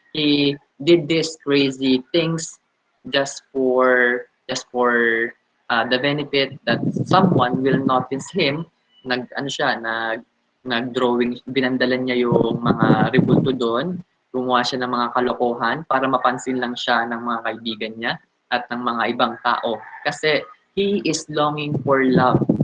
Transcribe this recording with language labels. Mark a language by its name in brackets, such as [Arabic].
[English] He did these crazy things just for the benefit that someone will notice him. [Filipino] Nag ano siya, nag-drawing, binandalan niya yung mga rebulto doon, gumawa siya ng mga kalokohan para mapansin lang siya ng mga kaibigan niya at ng mga ibang tao. Kasi [English] he is longing for love.